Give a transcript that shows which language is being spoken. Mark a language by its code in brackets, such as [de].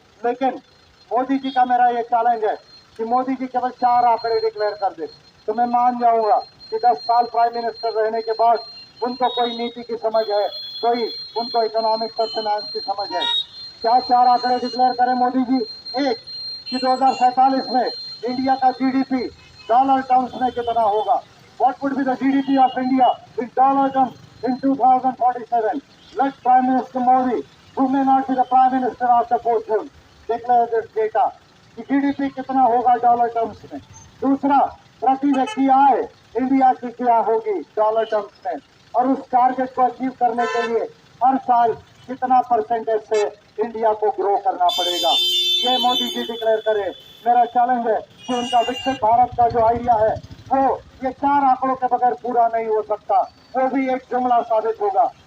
[hi] लेकिन मोदी जी का मेरा ये चैलेंज है कि मोदी जी केवल 4 आंकड़े डिक्लेयर कर दे तो मैं मान जाऊंगा कि 10 साल प्राइम मिनिस्टर रहने के बाद उनको कोई नीति की समझ है, कोई उनको इकोनॉमिक्स और फाइनेंस की समझ है। क्या 4 आंकड़े डिक्लेयर करें मोदी जी? एक, कि 2047 में इंडिया का जीडीपी डॉलर टर्म्स में कितना होगा? [en] What would be the GDP of India in dollar terms in 2047? Let Prime Minister Modi, who may not be the Prime Minister after 4 June, declare this data [hi] कि GDP कितना होगा dollar terms में। दूसरा, प्रति व्यक्ति आय इंडिया की क्या होगी डॉलर टर्म्स में, और उस टारगेट को अचीव करने के लिए हर साल कितना परसेंटेज से इंडिया को ग्रो करना पड़ेगा, ये मोदी जी डिक्लेयर करें। मेरा चैलेंज है कि उनका विकसित भारत का जो आइडिया है वो ये 4 आंकड़ों के बगैर पूरा नहीं हो सकता, वो भी एक जुमला साबित होगा।